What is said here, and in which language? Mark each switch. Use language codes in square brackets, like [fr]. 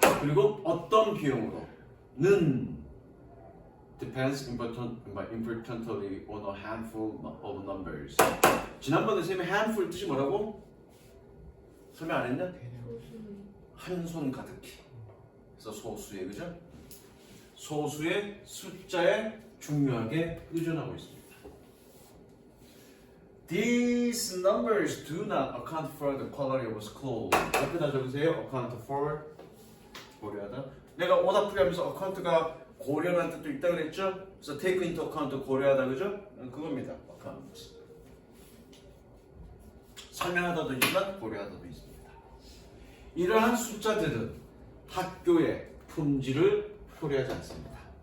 [ko] 그리고 어떤 비용으로는 [en] depends importantly on a handful of numbers. [ko] 지난번에 쌤이 handful 뜻이 뭐라고? 설명 안 했냐? 한 손 가득히. 그래서 소수의, 그죠? 소수의 숫자에 중요하게 의존하고 있습니다. [en] These numbers do not account for the quality of school. [ko] 옆에다 적으세요. account for 고려하다. 내가 오답풀이 하면서 account가 고려라는 뜻도 있다 그랬죠? 그래서 take into account 고려하다, 그죠? 그겁니다. account. 설명하다도 있지만 고려하다도 있습니다. 이러한 숫자들은 학교의 품질을 표리하지 않습니다.